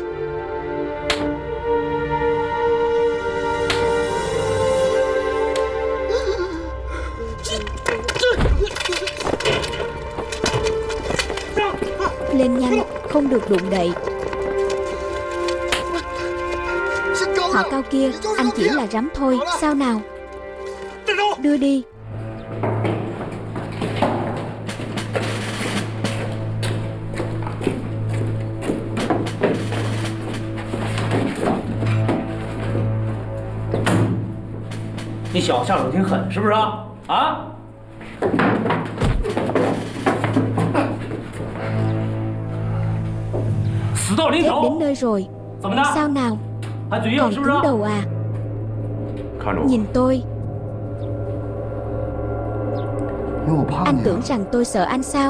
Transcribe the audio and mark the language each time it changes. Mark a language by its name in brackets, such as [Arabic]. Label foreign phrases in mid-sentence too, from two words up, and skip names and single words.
[Vietnamese] Lên nhanh, không được đụng đậy. Họ cao kia, anh chỉ là rắm thôi, sao nào? Đưa đi. [Chinese] Ni小子下手挺狠，是不是啊？啊！ [Vietnamese] Chết đến nơi rồi. Sao nào? Còn cứng đầu à? Nhìn tôi. Anh tưởng rằng tôi sợ anh sao?